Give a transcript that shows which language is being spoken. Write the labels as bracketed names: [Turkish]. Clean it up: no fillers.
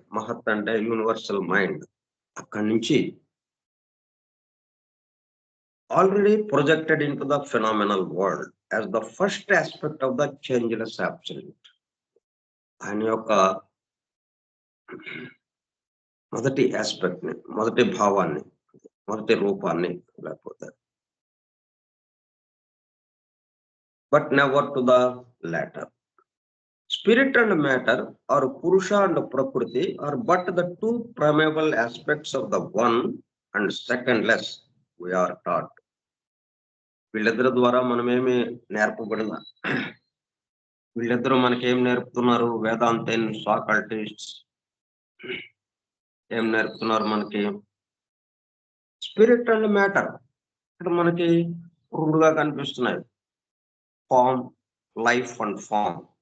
[Telugu] మహత్ అంటే universal mind. అక్కడి నుంచి already projected into the phenomenal world as the first aspect of the changeless absolute. ఆయన యొక్క మొదటి ఆస్పెక్ట్ ని, మొదటి భావాన్ని, మొదటి రూపాన్ని లేకపోతే but never to the latter. [English] Spirit and matter or Purusha and Prakriti are but the two primeval aspects of the one and secondless we are taught. [Telugu] వీళ్ళిద్దరి ద్వారా మనమేమి నేర్పబడిన, వీళ్ళిద్దరూ మనకేం నేర్పుతున్నారు? వేదాంతైన్ ఆకల్టిస్ట్స్ ఏం నేర్పుతున్నారు మనకి? స్పిరిట్ అండ్ మ్యాటర్ ఇక్కడ మనకి రెండుగా కనిపిస్తున్నాయి. Form, life and form.